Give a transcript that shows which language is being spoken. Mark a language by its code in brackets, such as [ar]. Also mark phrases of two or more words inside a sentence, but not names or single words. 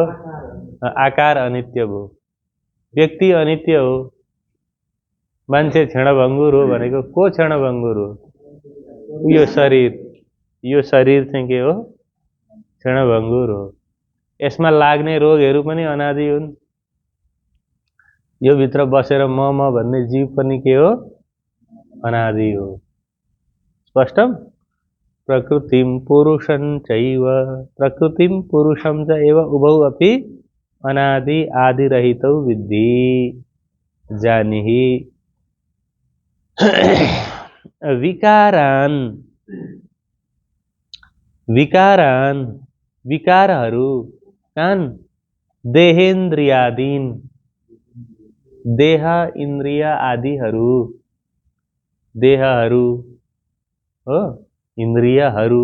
[ne] आकार अनित्य भयो, व्यक्ति अनित्य हो, मान्छे क्षणभङ्गुर हो भनेको को क्षणभङ्गुर हो? यो शरीर चाहिँ के हो? क्षणभङ्गुर हो। यसमा लाग्ने रोगहरू पनि अनादि हुन्। यो भित्र बसेर म भन्ने जीव पनि के हो? अनादि हो। स्पष्टम? [sa] प्रकृतिम पुरुषं चैव प्रकृतिम पुरुषं च एव उभौ अपि अनादि आदिरहितौ विद्धि जानिहि। [ne] विकारहरू कान देहेन्द्रियादीन, देह इन्द्रिय आदिहरू, देहहरू हो, इन्द्रियहरू।